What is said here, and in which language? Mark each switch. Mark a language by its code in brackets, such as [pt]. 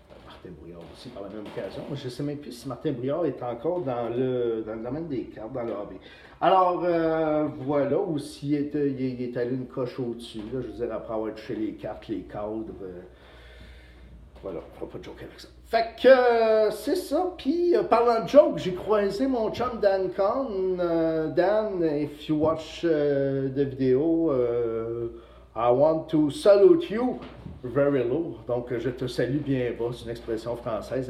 [fr] Martin Brouillard aussi par la même occasion. Je ne sais même plus si Martin Brouillard est encore dans le domaine des cartes, dans le hobby. Alors, voilà, ou s'il il est allé une coche au-dessus, là, je veux dire, après avoir touché les cartes, les cadres. Voilà, on fera pas de joke avec ça. Fait que c'est ça. Puis parlant de joke, j'ai croisé mon chum Dan Kahn. [en] Dan, if you watch the video, I want to salute you very low. [fr] Donc je te salue bien bas, c'est une expression française.